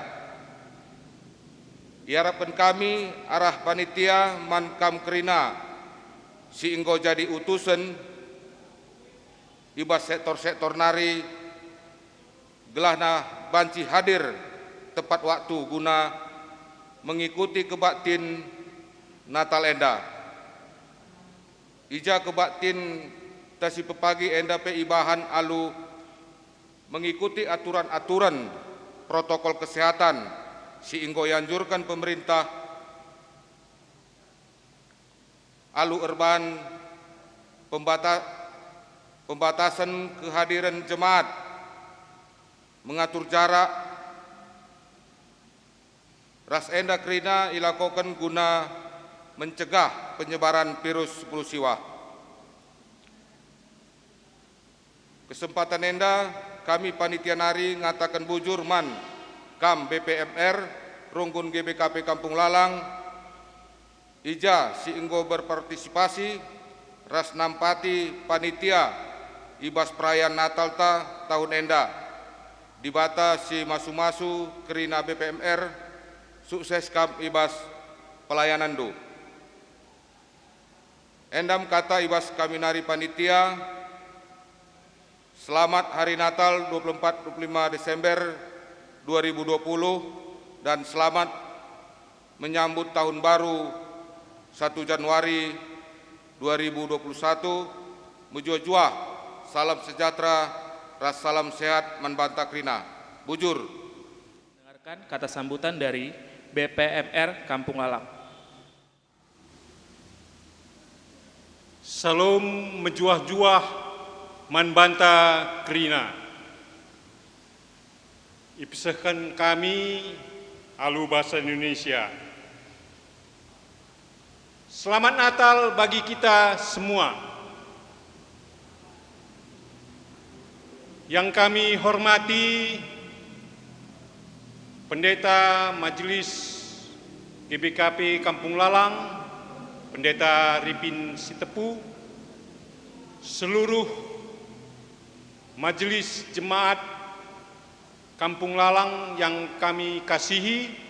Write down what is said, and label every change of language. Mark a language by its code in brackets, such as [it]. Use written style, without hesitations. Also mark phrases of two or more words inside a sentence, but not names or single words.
[btx] Iharapkan kami arah panitia mankam kerina si engkau jadi utusan ibas sektor-sektor nari gelahna banci [id] hadir tepat waktu [btx] guna mengikuti kebaktin Natal enda. Ija kebaktin tasi pepagi enda pe ibahan alu [id] mengikuti aturan-aturan protokol kesehatan [btx] si inggo [id] yanjurkan pemerintah [btx] alu erban [id] pembatasan kehadiran jemaat, mengatur jarak, [btx] ras enda kerina ilakokan guna [id] mencegah penyebaran virus flu [btx] siwah. Kesempatan enda kami panitia nari ngatakan bujur man Kam BPMR Runggun GBKP Kampung Lalang ija si enggo berpartisipasi ras nampati panitia ibas perayaan Natal ta tahun enda di bata si masu-masu kerina BPMR sukses kam ibas pelayanan do. Endam kata ibas kami nari panitia [id] selamat hari Natal 24-25 Desember 2020 dan selamat menyambut tahun baru 1 Januari 2021. [btx] Mujua-jua, salam sejahtera, ras salam sehat man Banta Krina. Bujur. [id] Kata sambutan dari BPMR Kampung Lalang. [btx] Salam menjuah-juah manbanta kerina. Ipisahkan kami alu bahasa Indonesia. [id] Selamat Natal bagi kita semua. Yang kami hormati Pendeta Majelis GBKP Kampung Lalang, Pendeta Ripin Sitepu, seluruh Majelis Jemaat Kampung Lalang yang kami kasihi,